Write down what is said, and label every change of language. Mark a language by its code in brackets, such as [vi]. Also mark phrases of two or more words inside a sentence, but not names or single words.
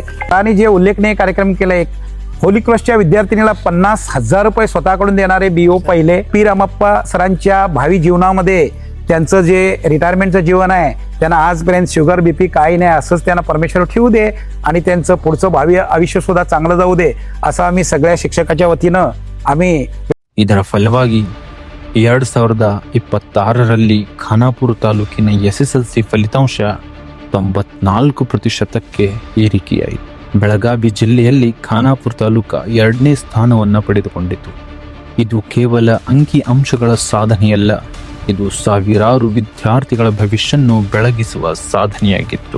[mr] आणि जे उल्लेखनीय कार्यक्रम केलाय, होली क्रॉसच्या विद्यार्थिनीला 50,000 रुपये स्वतःकडून देणारे BO पहिले. पी रामप्पा सरांच्या भावी जीवनामध्ये त्यांचं जे रिटायरमेंटचं जीवन आहे, त्यांना आजपर्यंत शुगर BP काही नाही, असंच त्यांना परमेश्वर ठेवू दे आणि त्यांचं पुढचं भावी आयुष्य सुद्धा चांगलं जाऊ दे, असं आम्ही सगळ्या शिक्षकाच्या वतीनं आम्ही. [kn] ಇದರ ಫಲವಾಗಿ 2026ರಲ್ಲಿ ಖಾನಾಪುರ ತಾಲೂಕಿನ SSLC ಫಲಿತಾಂಶ 94%ಕ್ಕೆ ಏರಿಕೆಯಾಯಿತು. ಬೆಳಗಾವಿ ಜಿಲ್ಲೆಯಲ್ಲಿ ಖಾನಾಪುರ ತಾಲೂಕು 2ನೇ ಸ್ಥಾನವನ್ನು ಪಡೆದುಕೊಂಡಿತು. ಇದು ಕೇವಲ ಅಂಕಿ ಅಂಶಗಳ ಸಾಧನೆಯಲ್ಲ, ಇದು ಸಾವಿರಾರು ವಿದ್ಯಾರ್ಥಿಗಳ ಭವಿಷ್ಯನ್ನು ಬೆಳಗಿಸುವ ಸಾಧನೆಯಾಗಿತ್ತು.